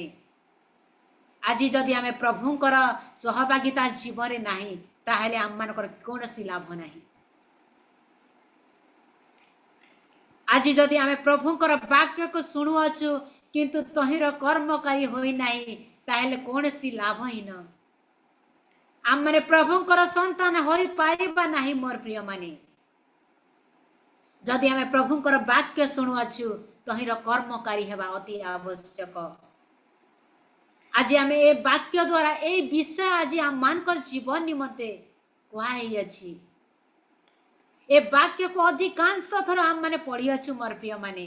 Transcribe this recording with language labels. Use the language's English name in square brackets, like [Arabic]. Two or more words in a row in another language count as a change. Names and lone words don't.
[Odia] ଆଜି ଯଦି ଆମେ ପ୍ରଭୁଙ୍କର ସହଭାଗିତା ଜୀବନ ରେ ନାହିଁ ତାହେଲେ ଆମ ମାନଙ୍କର କୌଣସି ଲାଭ ନାହିଁ। ଆଜି ଯଦି ଆମେ ପ୍ରଭୁଙ୍କର ବାକ୍ୟ କୁ ଶୁଣୁଅଛୁ କିନ୍ତୁ ତାହାର କର୍ମକାରୀ ହୋଇ ନାହିଁ ତାହେଲେ କୌଣସି ଲାଭ ହିଁ ନ। ଆମ ମାନେ ପ୍ରଭୁଙ୍କର ସନ୍ତାନ ହୋଇ ପାରିବା ନାହିଁ ମୋର ପ୍ରିୟ ମାନେ। ଯଦି ଆମେ ପ୍ରଭୁଙ୍କର ବାକ୍ୟ ଶୁଣୁଅଛୁ ତାହାର କର୍ମକାରୀ ହେବା ଅତି ଆବଶ୍ୟକ। ଆଜି ଆମେ ଏ ବାକ୍ୟ ଦ୍ୱାରା ଏ ବିଷୟ ଆଜି ଆମ ମାନଙ୍କର ଜୀବନ ନିମନ୍ତେ କୁହାଯାଇ ଅଛି। ଏ ବାକ୍ୟ କୁ ଅଧିକାଂଶ ଥର ଆମ ମାନେ ପଢ଼ି ଅଛୁ ମୋର ପ୍ରିୟ ମାନେ।